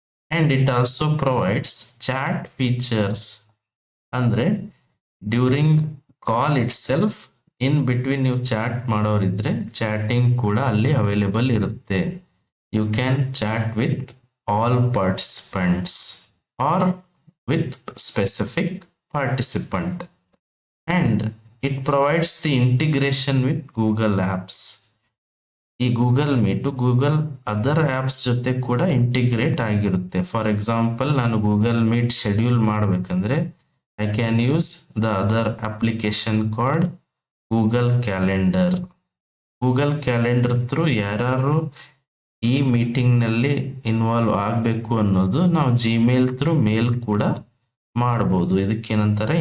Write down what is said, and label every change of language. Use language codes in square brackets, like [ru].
[en] And it also provides chat features. [kn] ಅಂದ್ರೆ during call it self, in between ನೀವು chat ಮಾಡೋರಿದ್ರೆ ಚಾಟಿಂಗ್ ಕೂಡ ಅಲ್ಲಿ available ಇರುತ್ತೆ. [en] You can chat with all participants or with specific participant. and it provides the integration with Google apps. [kn] ಈ Google meet Google other apps ಜೊತೆ ಕೂಡ integrate ಆಗಿರುತ್ತೆ. [en] for example, [kn] ನಾನು Google meet schedule ಮಾಡ್ಬೇಕಂದ್ರೆ [en] I can use the other application called Google Calendar. [kn] Google calendar through ಯಾರು ಈ meeting ನಲ್ಲಿ involve ಆಗ್ಬೇಕು ಅನ್ನೋದು ನಾವು ಜಿಮೇಲ್ ಥ್ರೂ ಮೇಲ್ ಕೂಡ ಮಾಡಬಹುದು. ಇದಕ್ಕೇನಂತಾರೆ?